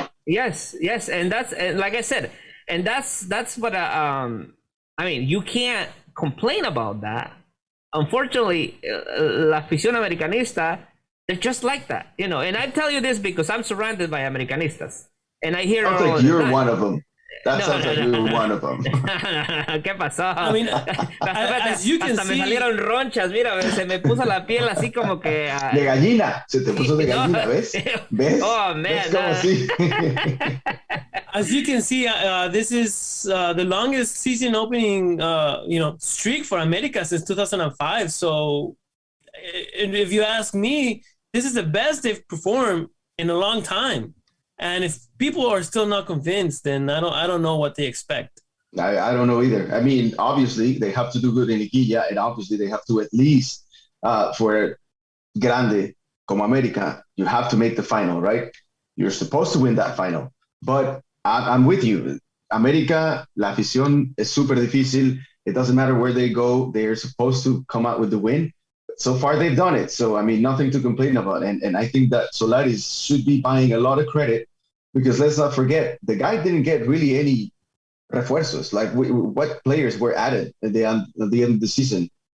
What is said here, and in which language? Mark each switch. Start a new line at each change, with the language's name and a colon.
English: Yes, and that's like I said, and that's what I mean, you can't complain about that. Unfortunately,
Spanish: la afición americanista,
English: they're just like that, you know. And I tell you this because I'm surrounded by Americanistas, and I hear. Sounds like you're one of them. That sounds like you're one of them.
Spanish: ¿Qué pasó?
English: I mean, as you can
Spanish: hasta
English: see,
Spanish: me salieron ronchas. Mira, se me puso la piel así como que. De gallina, se te puso de gallina, ¿ves? ¿Ves?
English: Oh man.
Spanish: ¿Ves cómo así?
English: As you can see, this is the longest season opening, streak for America since 2005. So, if you ask me, this is the best they've performed in a long time. And if people are still not convinced, then I don't know what they expect. I don't know either. I mean, obviously they have to do good in Liguilla, and obviously they have to at least for
Spanish: Grande como América,
English: you have to make the final, right? You're supposed to win that final. But I'm with you.
Spanish: América, la afición es súper difícil.
English: It doesn't matter where they go. They're supposed to come out with the win. So far, they've done it. So, I mean, nothing to complain about. And I think that Solaris should be buying a lot of credit because let's not forget, the guy didn't get really any refuerzos. Like, what players were added at the end of the season?